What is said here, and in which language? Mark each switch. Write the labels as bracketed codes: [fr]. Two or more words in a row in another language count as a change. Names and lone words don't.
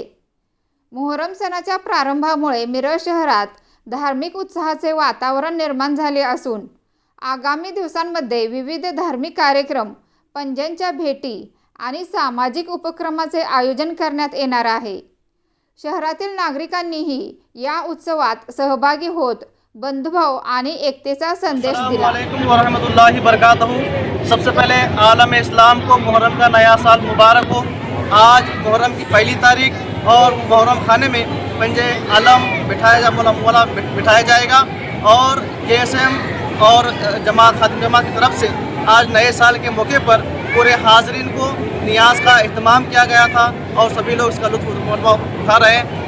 [mr] मोहरम सणाच्या प्रारंभामुळे मिरज शहरात धार्मिक उत्साहाचे वातावरण निर्माण झाले असून आगामी दिवसांमध्ये विविध धार्मिक कार्यक्रम, पंजांच्या भेटी आणि सामाजिक उपक्रमाचे आयोजन करण्यात येणार आहे. शहरातील नागरिकांनीही या उत्सवात सहभागी होत बंधुभाव आणि एकतेचा संदेश दिला. [ar] السلام عليكم ورحمة الله وبركاته. [ur] سب سے پہلے عالم اسلام کو محرم کا نیا سال مبارک ہو. آج محرم کی پہلی تاریخ اور محرم خانے میں پنجے عالم بٹھایا جائے گا اور KSM اور جماعت خادم جماعت کی طرف سے آج نئے سال کے موقع پر پورے حاضرین کو نیاز کا اہتمام کیا گیا تھا اور سبھی لوگ اس کا لطف اٹھا رہے ہیں.